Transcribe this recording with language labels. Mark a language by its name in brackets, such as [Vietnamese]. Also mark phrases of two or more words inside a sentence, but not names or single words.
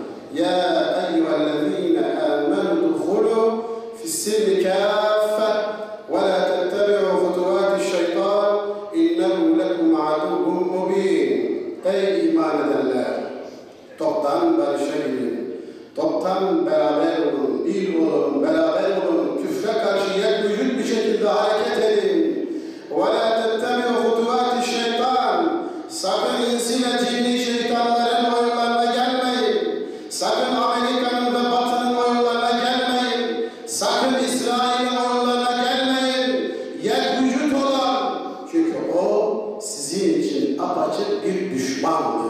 [Arabic] يا أيها الذين آمنوا ادخلوا في السلم كافة ولا تتبعوا خطوات الشيطان إنه لكم عدو مبين. [Turkish] Ey iman edenler! Toptan barışabilin. Toptan beraber olun, bir olun, beraber olun. Küfre karşı yekvücut bir şekilde hareket edin. [Arabic] وَلَا تَتَّبِعُ خُطُوَاتِ الشَّيْطَانِ [Turkish] Sakın insi ve cinni şeytanların oyunlarına gelmeyin. Sakın Amerika'nın ve Batı'nın oyunlarına gelmeyin. Sakın İsrail'in oyunlarına gelmeyin. Yekvücut olan. Çünkü o sizin için apaçık bir düşmandır.